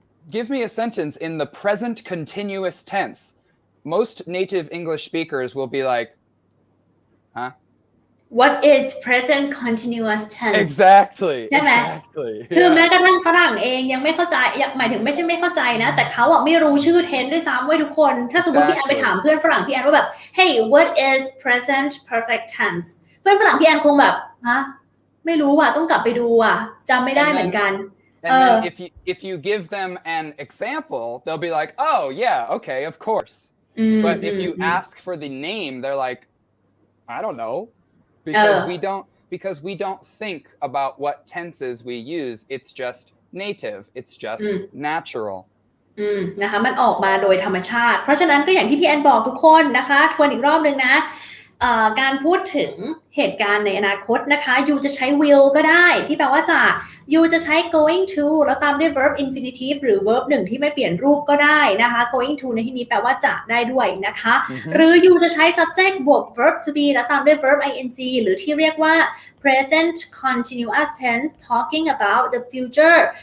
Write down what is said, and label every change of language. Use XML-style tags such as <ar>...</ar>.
<en>give me a sentence in the present continuous tense, most native English speakers will be like, huh? What is present continuous tense? Exactly.</en> <th>ใช่ไหม คือแม้กระทั่งฝรั่งเองยังไม่เข้าใจหมายถึงไม่ใช่ไม่เข้าใจนะแต่เขาไม่รู้ชื่อ tense ด้วยซ้ำเว้ยทุกคนถ้าสมมติพี่แอนไปถามเพื่อนฝรั่งพี่แอนว่าแบบ</th> <en>Hey what is present perfect tense</en> <th>เพื่อนฝรั่งพี่แอนคงแบบฮะไม่รู้ว่ะต้องกลับไปดูอ่ะจำไม่ได้เหมือนกัน</th> <en>And then if you give them an example, they'll be like, oh yeah, okay, of course. But if you ask for the name, they're like, I don't know, because we don't think about what tenses we use. It's just native. It's just natural.</en> <th>นะคะมันออกมาโดยธรรมชาติเพราะฉะนั้นก็อย่างที่พี่แอนบอกทุกคนนะคะทวนอีกรอบนึงนะการพูดถึงเหตุการณ์ในอนาคตนะคะ you จะใช้ will ก็ได้ที่แปลว่าจะ you จะใช้ going to แล้วตามด้วย verb infinitive หรือ verb หนึ่งที่ไม่เปลี่ยนรูปก็ได้นะคะ going to ในที่นี้แปลว่าจะได้ด้วยนะคะหรือ you จะใช้ subject บวก verb to be แล้วตามด้วย verb ing หรือที่เรียกว่า present continuous tense</th> <en>talking about the future</en>